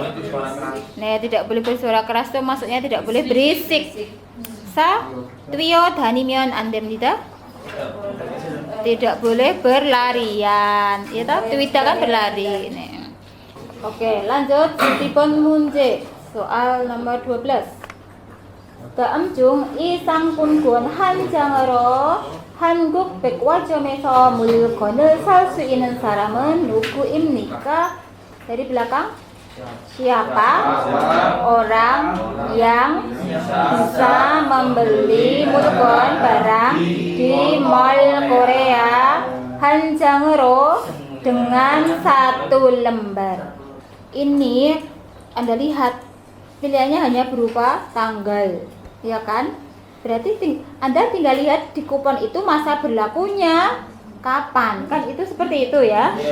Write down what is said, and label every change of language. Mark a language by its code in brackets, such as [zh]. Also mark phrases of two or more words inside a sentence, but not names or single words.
[id] Nah, tidak boleh bersuara keras itu maksudnya tidak boleh berisik. [ko] 뛰어다니면 안 됩니다. [id] Tidak boleh berlarian. Ya toh, Twida kan berlari. Nih. Oke, lanjut Sutipun 문제 soal nomor 12. [ko] 다음 중 이 상품군 한 장으로 한국 백화점에서 물건을 살 수 있는 사람은 누구입니까? [id] Dari belakang. Siapa orang yang bisa membeli 물건 barang di mall Korea [ko] 한 장으로 [id] dengan satu lembar? Ini Anda lihat pilihannya hanya berupa tanggal, ya kan? Berarti Anda tinggal lihat di kupon itu masa berlakunya kapan, kan itu seperti itu ya.